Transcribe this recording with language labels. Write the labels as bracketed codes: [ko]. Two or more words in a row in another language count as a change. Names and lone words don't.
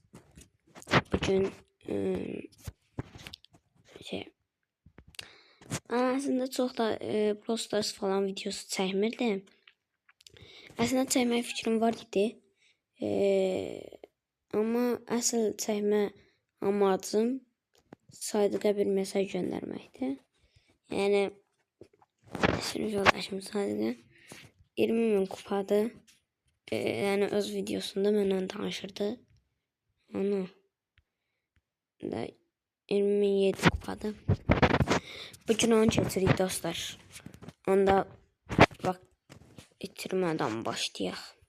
[tr] Bugün aslında çok da [az] Brawl Stars falan videosu çəkmirdim. Aslında çəkmək fikrim var idi. Ama asıl çəkmə amacım Sadiqə bir mesaj göndərməkdir. Yəni sinif yoldaşım Sadiqə 20.000 kupadır. Yəni öz videosunda mənlə danışırdı. Onu da 20.007 kupadır. Bugün onu keçirik dostlar. Onda bak itirmədən başlayaq.